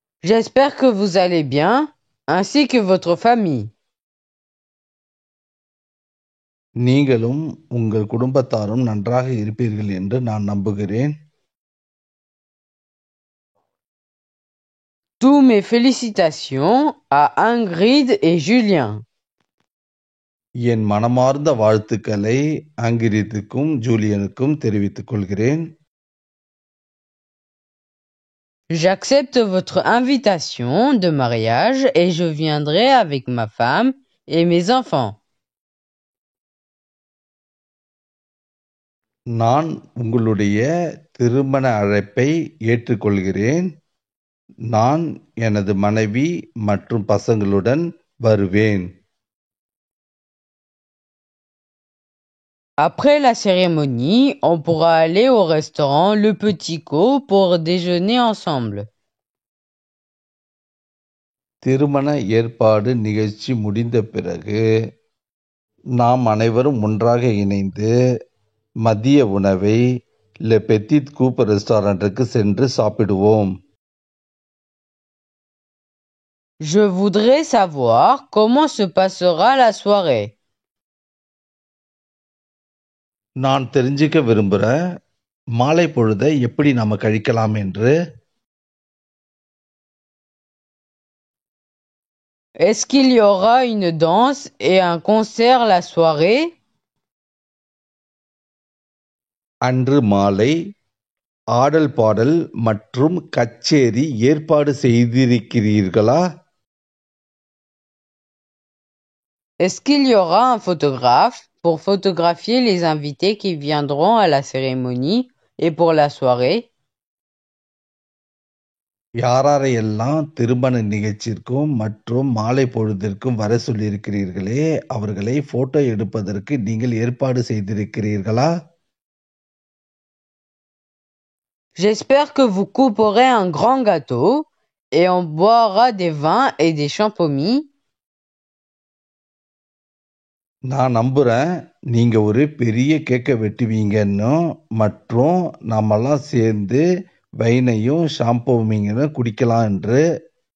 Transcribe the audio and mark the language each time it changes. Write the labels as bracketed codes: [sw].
[fr] J'espère que vous allez bien, ainsi que votre famille. [ta] நீங்களும் உங்கள் குடும்பத்தாரும் நன்றாக இருப்பீர்கள் என்று நான் நம்புகிறேன். [fr] Tous mes félicitations à Ingrid et Julien. [ta] என் மனமார்ந்த வாழ்த்துக்களை ஆங்கிரித்துக்கும் ஜூலியனுக்கும் தெரிவித்துக் கொள்கிறேன். [fr] J'accepte votre invitation de mariage et je viendrai avec ma femme et mes enfants. [ta] நான் உங்களுடைய திருமண அழைப்பை ஏற்றுக்கொள்கிறேன். நான் எனது மனைவி மற்றும் பசங்களுடன் வருவேன். [fr] Après la cérémonie, on pourra aller au restaurant Le Petit Co pour déjeuner ensemble. [ta] திருமண ஏற்பாடு நிகழ்ச்சி முடிந்த பிறகு நாம் அனைவரும் ஒன்றாக இணைந்து மதிய உணவை Le Petit Coup ரெஸ்டாரண்ட்டுக்கு சென்று சாப்பிடுவோம். [fr] Je voudrais savoir comment se passera la soirée. [ta] நான் தெரிஞ்சுக்க விரும்புகிறேன் மாலை பொழுதை எப்படி நாம கழிக்கலாம் என்று. [fr] Est-ce qu'il y aura une danse et un concert la soirée? [ta] அன்று மாலை ஆடல் பாடல் மற்றும் கச்சேரி ஏற்பாடு செய்திருக்கிறீர்களா? [fr] Est-ce qu'il y aura un photographe pour photographier les invités qui viendront à la cérémonie et pour la soirée? [ta] யாரையெல்லாம் திருமண நிகழ்ச்சிக்கும் மற்றும் மாலை பொழுதிற்கும் வர சொல்லியிருக்கிறீர்களே, அவர்களை போட்டோ எடுப்பதற்கு நீங்கள் ஏற்பாடு செய்திருக்கிறீர்களா? [fr] J'espère que vous couperez un grand gâteau et on boira des vins et des champomis. [ta] நான் நம்புறேன் நீங்க ஒரு பெரிய கேக்கை வெட்டுவீங்கன்னு மற்றும் நாமெல்லாம் சேர்ந்து வைனையும் ஷாம்பூமிங்கன்னு குடிக்கலாம் என்று.